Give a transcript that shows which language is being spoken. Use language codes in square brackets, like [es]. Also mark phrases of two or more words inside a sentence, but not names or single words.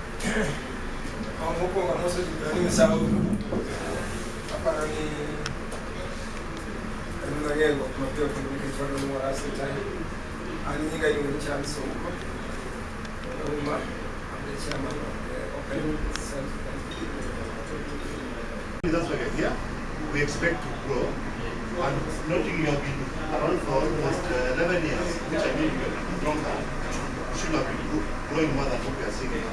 [luo] Mokuongo amoso ji misawo aparo ni en mang'eyo mapiyo kendo nikech wadwa ni warase time. An nyinga iluongo ni Charles Sonko. [en] I'm the chairman of the Open Self-Help. That's why we're here. We expect to grow. And noting you have been around for almost 11 years, which I mean you're longer, you should have been growing more than what we are seeing now.